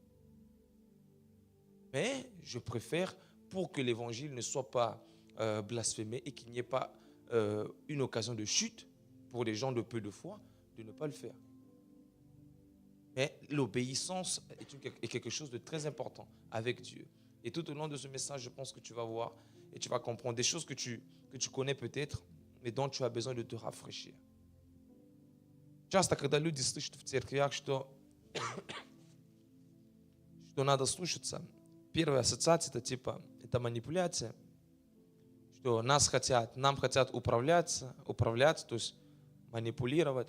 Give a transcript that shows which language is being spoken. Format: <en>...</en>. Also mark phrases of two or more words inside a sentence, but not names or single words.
<fr>Mais je préfère, pour que l'évangile ne soit pas blasphémé et qu'il n'y ait pas une occasion de chute pour les gens de peu de foi, de ne pas le faire. Mais l'obéissance est quelque chose de très important avec Dieu. Et tout au long de ce message, je pense que tu vas voir et tu vas comprendre des choses que tu connais peut-être, mais dont tu as besoin de te rafraîchir.</fr> <ru>Часто, когда люди слышат в церквях, что надо слушаться, первая ассоциация это типа, это манипуляция, что нам хотят управлять, то есть манипулировать.</ru>